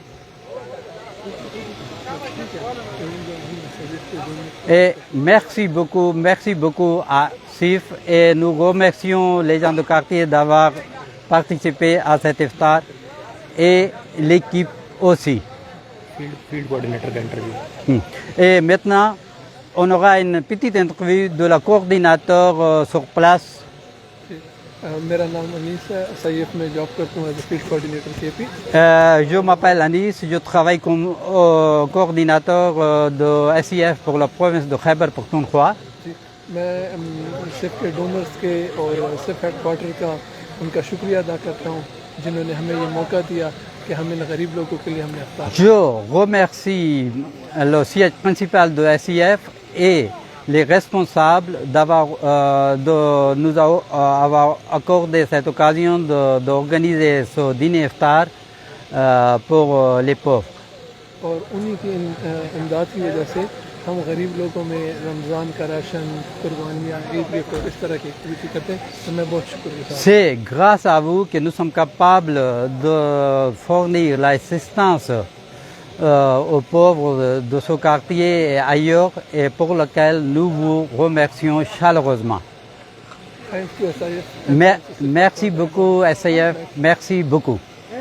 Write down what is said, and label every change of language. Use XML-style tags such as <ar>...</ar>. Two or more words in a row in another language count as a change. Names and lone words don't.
<fr>Et merci beaucoup à SIF et nous remercions les gens du quartier d'avoir participé à cet iftar et l'équipe aussi.</fr> <en>Field coordinator का interview.</en> <fr>Et maintenant, on aura une petite interview de la coordinateur sur place.</fr> <ur>میرا نام انیس ہے، SIF میں جاب کرتا ہوں</ur> <en>as field coordinator</en> <ur>KP।</ur> <fr>Je m'appelle Anis, je travaille comme coordinateur de SIF pour la province de Khyber Pakhtunkhwa.</fr> <ur>میں SIF کے ڈونرز کے اور SIF ہیڈکوارٹر کا ان کا شکریہ ادا کرتا ہوں جنہوں نے ہمیں یہ موقع دیا کہ ہم ان غریب لوگوں کے لیے ہم نے افطار.</ur> <fr>Je remercie le siège principal de SIF et les responsables de nous avoir accordé cette occasion d'organiser ce dîner iftar pour les pauvres.</fr> <ur>اور انہی کی امداد کی وجہ سے ہم غریب لوگوں میں رمضان کا راشن، قربانیاں، عید کے اس طرح کی ایکٹیویٹی کرتے ہیں، تو میں بہت شکرگزار.</ur> <fr>C'est grâce à vous que nous sommes capables de fournir l'assistance aux pauvres de ce quartier et ailleurs et pour lequel nous vous remercions chaleureusement.</fr> <en>Thank you, SIF.</en> <fr>Merci beaucoup SIF, merci beaucoup.</fr>